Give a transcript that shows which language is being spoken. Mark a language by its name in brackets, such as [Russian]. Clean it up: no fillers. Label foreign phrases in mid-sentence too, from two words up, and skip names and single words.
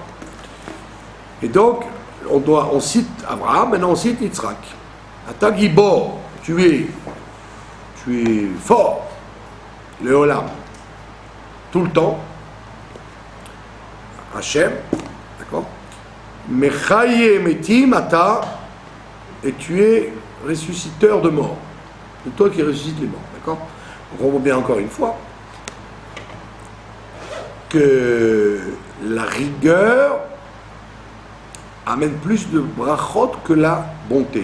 [French] Et donc, on cite Abraham, maintenant on cite Yitzhak. [Hebrew] אתה גבור, [French] tu es fort, le Olam, tout le temps. Hachem, d'accord? [Hebrew] מחיה מתים אתה, [French] et tu es ressusciteur de morts. C'est toi qui ressuscites les morts, d'accord? On voit bien encore une fois que la rigueur amène plus de brachot que la bonté.